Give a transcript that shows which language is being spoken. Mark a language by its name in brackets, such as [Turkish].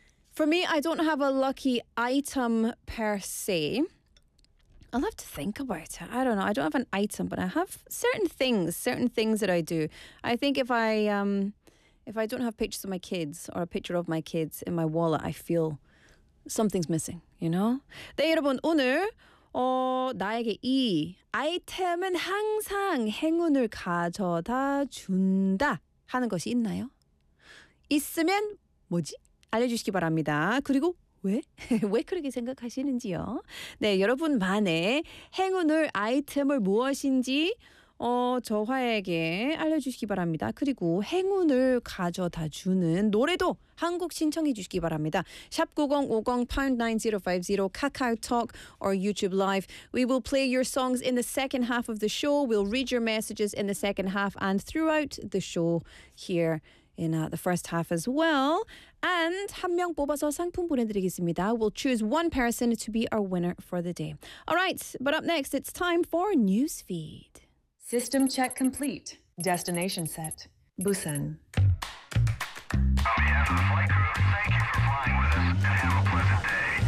[English] For me, I don't have a lucky item per se. I'll have to think about it. I don't know. I don't have an item, but I have certain things that I do. I think if I don't have pictures of my kids or a picture of my kids in my wallet, I feel something's missing, you know? [Korean] 네, 여러분, 오늘 나에게 이 아이템은 항상 행운을 가져다 준다 하는 것이 있나요? 있으면 뭐지? 알려주시기 바랍니다. 그리고 왜? 왜 그렇게 생각하시는지요? 네, 여러분만의 행운을 아이템을 무엇인지 저화에게 알려주시기 바랍니다. 그리고 행운을 가져다 주는 노래도 한 곡 신청해 주시기 바랍니다. 샵 9050 #9050 카카오 톡 [English] or YouTube live. We will play your songs in the second half of the show. We'll read your messages in the second half and throughout the show here in the first half as well. And [Korean] 한 명 뽑아서 상품 보내드리겠습니다. [English] We'll choose one person to be our winner for the day. All right, but up next, it's time for Newsfeed. System check complete. Destination set. Busan. On behalf of the flight crew, thank you for flying with us and have a pleasant day.